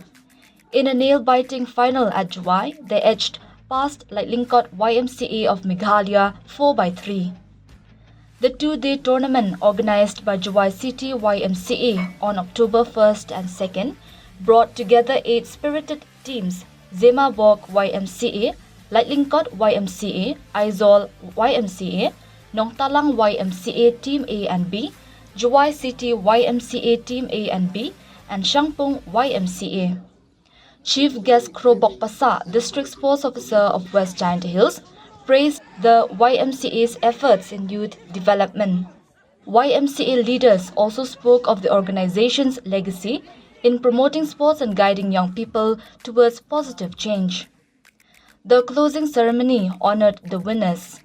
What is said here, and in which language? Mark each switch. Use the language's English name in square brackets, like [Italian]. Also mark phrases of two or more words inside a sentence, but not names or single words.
[English] In a nail-biting final at Jowai, they edged past Lingkot YMCA of Meghalaya 4-3. The two-day tournament organized by Jowai City YMCA on October 1st and 2nd brought together 8 spirited teams: Zemabawk YMCA, Lingkot YMCA, Aizol YMCA, Nongtalang YMCA Team A and B, Jowai City YMCA Team A and B, and Shangpung YMCA. Chief Guest Krobok Pasa, District Sports Officer of West Giant Hills, praised the YMCA's efforts in youth development. YMCA leaders also spoke of the organization's legacy in promoting sports and guiding young people towards positive change. The closing ceremony honored the winners.